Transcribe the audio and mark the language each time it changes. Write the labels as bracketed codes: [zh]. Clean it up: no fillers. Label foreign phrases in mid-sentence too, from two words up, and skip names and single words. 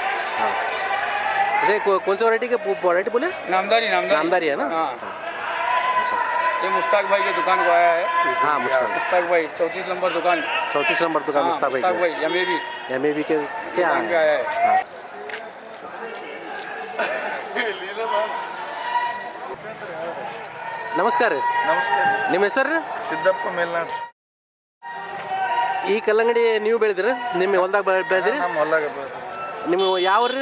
[hi] है। हाँ। अच्छा, कौन सा वैरायटी का वैरायटी बोले? नामदारी नामदारी है ना? हाँ अच्छा, ये मुश्ताक भाई की दुकान को आया है। हाँ मुश्ताक मुश्ताक भाई 34 नंबर दुकान। 34 नंबर दुकान हाँ, मुश्ताक मुश्ताक भाई भाई एमएबी एमएबी के क्या दुकान पे है? आया है। [kn] हाँ। ನಮಸ್ಕಾರ ರೀ. ನಮಸ್ಕಾರ ಸರ್. ನಿಮ್ಮ ಹೆಸರು ರೀ? ಸಿದ್ದಪ್ಪ ಮೇಲ್ನಾಡ್. ಈ ಕಲ್ಲಂಗಡಿ ನೀವು ಬೆಳೆದಿರ? ನಿಮ್ಮ ಹೊಲ್ದಾಗ ಬೆಳೆದಿರಿ? ನಮ್ಮ ಹೊಲ್ದಾಗ ಬೆಳೆದ. ನಿಮ್ಮ ಯಾವ ರೀ?